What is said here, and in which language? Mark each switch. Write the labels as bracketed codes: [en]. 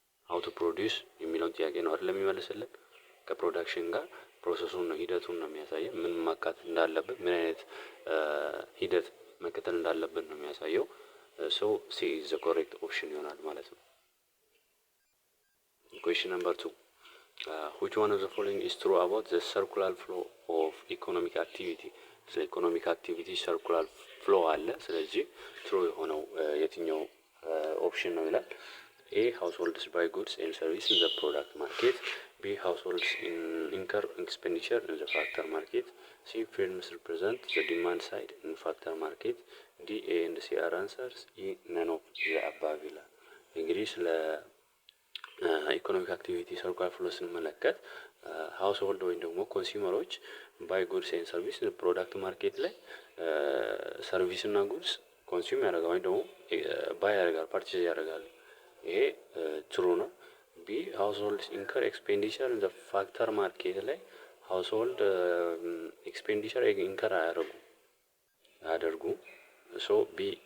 [am] how to produce የሚለውን ጥያቄ ነው አይደል የሚመልስልን። ከፕሮዳክሽን ጋር ፕሮሰሱን ነው ሂደቱን ነው የሚያሳየን። ምን ማካተት እንዳለብን፣ ምን አይነት ሂደት መከተል እንዳለብን ነው የሚያሳየው። [en] ሲ ኢዝ ዘ ኮሬክት ኦፕሽን [am] ይሆናል ማለት ነው። [en] question number 2 which one of the following is true about the circular flow of economic activity? [am] ስለ ኢኮኖሚክ አክቲቪቲ circular flow አለ። ስለዚህ true የሆነው የትኛው ኦፕሽን ነው ይላል። [en] A households buy goods and services in the product market. B households incur expenditure in the factor market. C firms represent the demand side in factor market. D A and C are answers. E none of the above [am] ይላል። እንግዲህ ስለ ኢኮኖሚክ አክቲቪቲ ሰርኩላር ፍሎ ስንመለከት ሃውስሆልድ ወይም ደግሞ ኮንሱመሮች ባይ ጉድስ ኤንድ ሰርቪስ ፕሮዳክት ማርኬት ላይ ሰርቪስ እና ጉድስ ኮንሱም ያደርጋል ወይም ደግሞ ባይ ያደርጋል፣ ፓርቼዝ ያደርጋል። ይሄ ትሩ ነው። [en] ቢ ሃውስሆልድ ኢንከር ኤክስፔንዲቸር ኢን ዘ ፋክተር ማርኬት [am] ላይ ሃውስሆልድ ኤክስፔንዲቸር ኢንከር አያደርጉ። ቢ